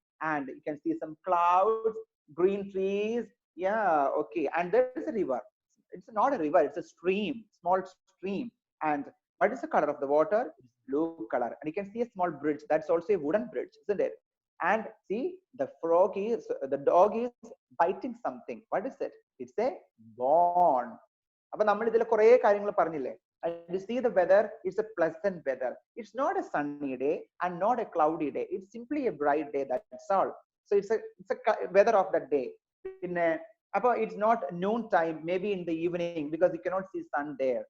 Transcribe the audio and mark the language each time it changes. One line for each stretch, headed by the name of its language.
English: And you can see some clouds, green trees. Yeah, okay. And there is a river. It's not a river. It's a stream, small stream. And what is the color of the water? It's blue color. And you can see a small bridge. That's also a wooden bridge, isn't it? And see, the dog is biting something. What is it? It's a bone.
Malayalam: അപ്പൊ നമ്മൾ ഇതിൽ കുറെ കാര്യങ്ങൾ പറഞ്ഞില്ലേ?
English: And you see the weather, it's a pleasant weather. It's not a sunny day and not a cloudy day. It's simply a bright day, that's all. So it's a weather of that day. അപ്പൊ it's not noon time, maybe in the evening, because you cannot see sun there.